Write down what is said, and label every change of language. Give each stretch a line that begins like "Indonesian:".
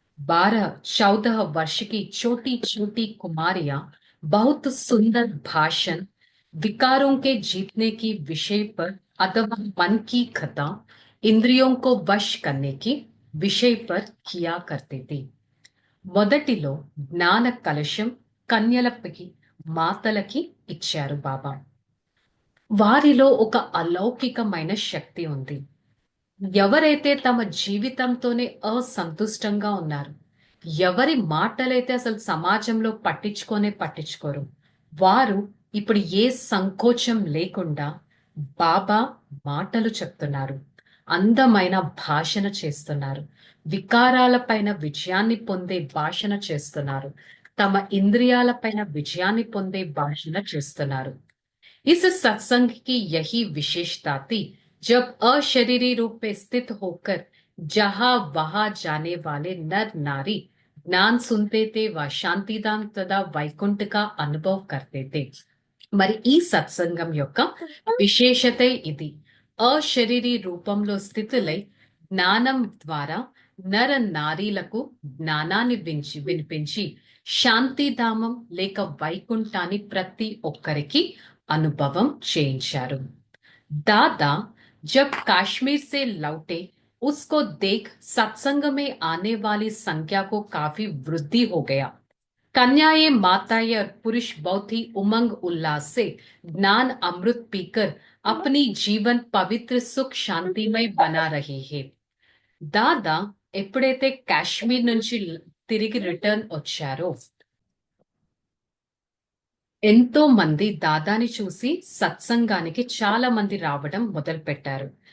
Hindi: 12-14 वर्ष की छोटी छोटी कुमारियां बहुत सुंदर भाषण विकारों के जीतने की विषय पर अथवा मन की कथा इंद्रियों को वश करने की विषय पर किया करती थी।
Telugu: మొదటిలో జ్ఞాన కలశం కన్యలకి మాతలకి ఇచ్చారు బాబా। వారిలో ఒక అలౌకికమైన శక్తి ఉంది। ఎవరైతే తమ జీవితంతోనే అసంతుష్టంగా ఉన్నారు, ఎవరి మాటలైతే అసలు సమాజంలో పట్టించుకోరు, వారు ఇప్పుడు ఏ సంకోచం లేకుండా బాబా మాటలు చెప్తున్నారు, అందమైన భాషణ చేస్తున్నారు, వికారాలపైన విజయాన్ని పొందే భాషణ చేస్తున్నారు, తమ ఇంద్రియాలపైన విజయాన్ని పొందే భాషణ చేస్తున్నారు।
Hindi: इस सत्संग की यही विशेषता थी। जब अशरीरी रूप में स्थित होकर जहां वहां जाने वाले नर नारी ज्ञान सुनते थे व शांतिदान तथा వైకుంఠ का अनुभव करते थे।
Telugu: మరి ఈ సత్సంగం యొక్క విశేషత ఇది। అశరీరీ రూపంలో స్థితులై జ్ఞానం ద్వారా నర నారీలకు జ్ఞానాన్ని వినిపించి శాంతిధామం లేక వైకుంఠాన్ని ప్రతి ఒక్కరికి अनुभवम చేయించారు।
Hindi: दादा जब कश्मीर से लौटे, उसको देख सत्संग में आने वाली संख्या को काफी वृद्धि हो गया। कन्याएं माताएं और पुरुष बहुत ही उमंग उल्लास से ज्ञान अमृत पीकर अपनी जीवन पवित्र सुख शांतिमय बना रहे हैं।
Telugu: दादा ఎప్పుడైతే కాశ్మీర్ నుంచి తిరిగి రిటర్న్ వచ్చారో ఎంతో మంది దాదాని చూసి సత్సంగానికి చాలా మంది రావడం మొదలు పెట్టారు।